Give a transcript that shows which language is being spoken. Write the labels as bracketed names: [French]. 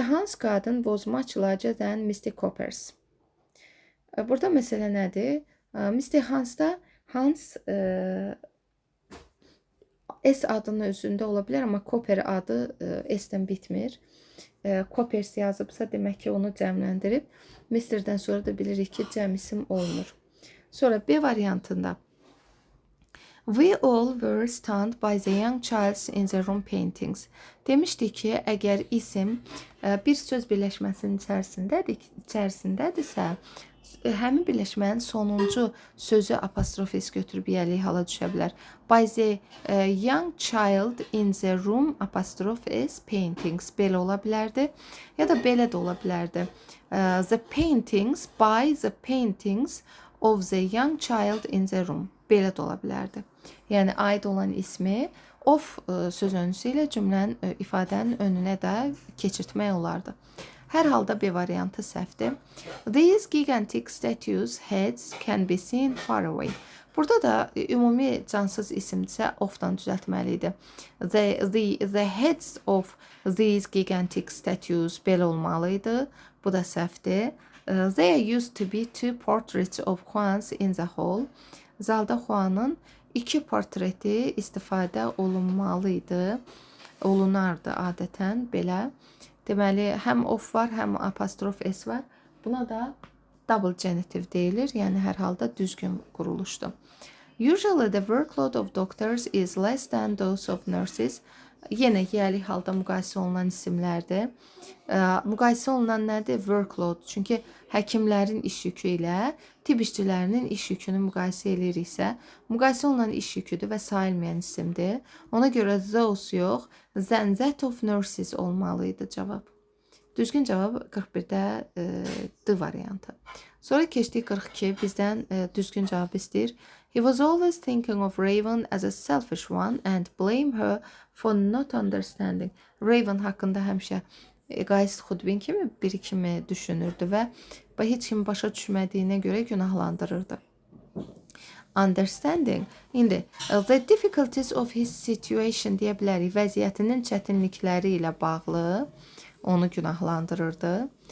[English] Hans garden was much larger than Mr. [Azerbaijani] Copper's. Burada məsələ nədir? Mr. Hansda Hans S adının özündə ola bilər, amma Copper adı S-dən bitmir. Coppers yazıbsa demək ki, onu cəmləndirib. Mr.dən sonra da bilirik ki, cəm isim olmur. Sonra B variantında [English] we all were stunned by the young child's in the room paintings. [Azerbaijani] Demişdik ki, əgər isim bir söz birləşməsinin içərisindədirsə, həmin birləşmənin sonuncu sözü apostrof s götürüb yəli hala düşə bilər. [English] By the young child in the room apostrof s paintings [Azerbaijani] belə ola bilərdi. Ya da belə də ola bilərdi. [English] The paintings, by the paintings of the young child in the room. [Azerbaijani] Belə də ola bilərdi. Yəni aid olan ismi of söz önüsü ilə cümlənin, ifadənin önünə də keçirtmək olardı. Hər halda B variantı səhvdir. [English] These gigantic statues' heads can be seen far away. [Azerbaijani] Burada da ümumi cansız isimdirsə ofdan düzəltməli idi. [English] The heads of these gigantic statues [Azerbaijani] belə olmalı idi. Bu da səhvdir. [English] There used to be 2 portraits of Juans in the hall. [Azerbaijani] Zalda Juan'ın 2 portreti istifadə olunmalı idi. Olunardı adətən belə. Deməli, həm of var, həm apostrof s var. Buna da double genitive deyilir. Yəni, hər halda düzgün quruluşdur. [English] Usually the workload of doctors is less than those of nurses. [Azerbaijani] Yenə yəli halda müqayisə olunan isimlərdir. Müqayisə olunan nədir? Workload. Çünki həkimlərin iş yükü ilə tibb işçilərinin iş yükünü müqayisə eləyiriksə, müqayisə olunan iş yüküdür və sayılmayan isimdir. Ona görə those yox, [English] than that of nurses [Azerbaijani] olmalı idi cavab. Düzgün cavab 41-də D variantı. Sonra keçdik 42, bizdən düzgün cavab istəyir. [English] He was always thinking of Raven as a selfish one and blame her for not understanding. [Azerbaijani] Raven haqqında həmişə egoist xudbin kimi düşünürdü və heç kim başa düşmədiyinə görə günahlandırırdı. Understanding. İndi [English] the difficulties of his situation [Azerbaijani] deyə bilərik. Vəziyyətinin çətinlikləri ilə bağlı onu günahlandırırdı.